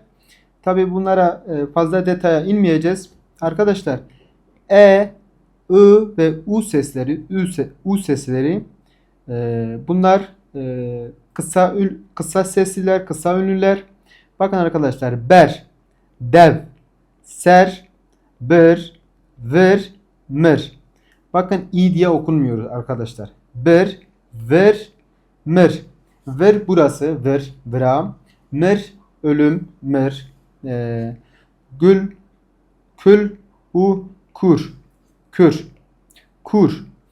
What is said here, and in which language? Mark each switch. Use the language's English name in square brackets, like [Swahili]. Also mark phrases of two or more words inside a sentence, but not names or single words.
[Turkish] Tabi bunlara fazla detaya inmeyeceğiz. Arkadaşlar E, I ve U sesleri, U sesleri bunlar kısa sesliler, kısa ünlüler. Bakın arkadaşlar [Kurdish] ber, dev, ser, bir, vir, mir. [Turkish] Bakın i diye okunmuyor arkadaşlar. [Kurdish] Bir, vir, mir. [Turkish] Vir burası, vir, viram. Mir, ölüm, mir. Gül, kül, kur, kür, kur.